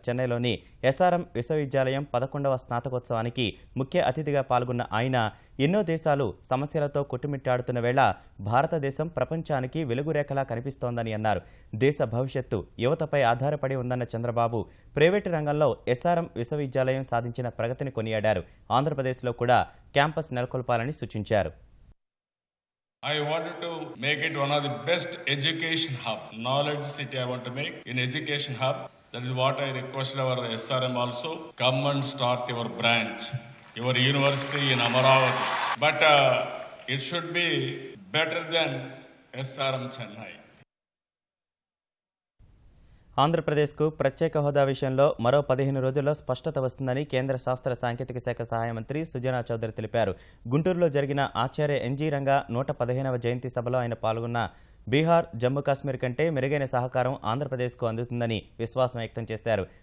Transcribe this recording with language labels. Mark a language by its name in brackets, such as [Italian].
[Telugu] చెన్నైలోని ఎస్ఆర్ఎం విశ్వవిద్యాలయం 11వ స్నాతకోత్సవానికి ముఖ్య అతిథిగా పాల్గొన్న ఆయన ఎన్నో దేశాలు సమస్యలతో కొట్టుమిట్టాడుతున్న వేళ భారతదేశం ప్రపంచానికి వెలుగురేఖలా కనిపిస్తోందని అన్నారు. దేశ భవిష్యత్తు యువతపై ఆధారపడి ఉందన్న చంద్రబాబు ప్రైవేటు రంగంలో ఎస్ఆర్ఎం విశ్వవిద్యాలయం సాధించిన ప్రగతిని కొనియాడారు. ఆంధ్రప్రదేశ్లో కూడా క్యాంపస్ నెలకొల్పాలని సూచించారు. [English] I wanted to make it one of the best education hub, knowledge city I want to make in education hub. That is what I requested our SRM also. Come and start your branch, your university in Amaravati. But it should be better than SRM Chennai. [Telugu] ఆంధ్రప్రదేశ్కు ప్రత్యేక హోదా విషయంలో మరో 15 రోజుల్లో స్పష్టత వస్తుందని కేంద్ర శాస్త్ర సాంకేతిక శాఖ సహాయ మంత్రి సుజనా చౌదరి తెలిపారు. గుంటూరులో జరిగిన ఆచార్య ఎన్జీ రంగా 115వ జయంతి సభలో ఆయన పాల్గొన్న బీహార్, జమ్మూ కాశ్మీర్ కంటే మెరుగైన సహకారం ఆంధ్రప్రదేశ్కు అందుతుందని విశ్వాసం వ్యక్తం చేశారు.